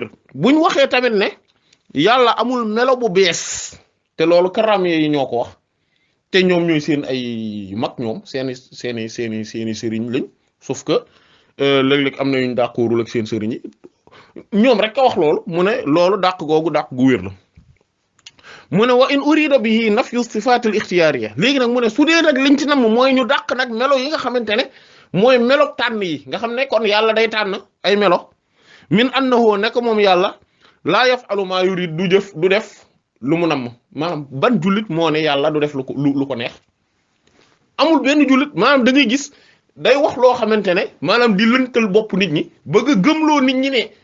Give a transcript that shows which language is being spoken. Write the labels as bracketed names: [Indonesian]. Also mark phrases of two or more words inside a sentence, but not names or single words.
[Wolof] wér buñ waxee tamit ne yàlla amul melo bu bees te loolu karam yi ñoo ko wax te ñoom ñooy seen ay mag ñoom seeni sëriñ lañ [French] sauf que [Wolof] léeg-léeg am na ñu d'accordul ak seen sëriñ yi ñoom rek a wax loolu mu ne loolu dàq googu dàq gu wér la mu ne [Arabic] وإن أريد به نفي صفة الاختيارية [Wolof] léegi nag mu ne su dee nag liñ ci nam mooy ñu dàq nag melo yi nga xamante ne mooy melo tànn yi nga xam ne kon yàlla day tànn ay melo [Arabic] من أنه [Wolof] nekk moom yàlla [Arabic] لا يفعل ما يريد [Wolof] du def lu mu namm maanaam ban jullit moo ne yàlla du def lu ko neex amul benn jullit maanaam da ngay gis day wax loo xamante ne maanaam di lëntal bopp nit ñi bëgg a gëmloo nit ñi ne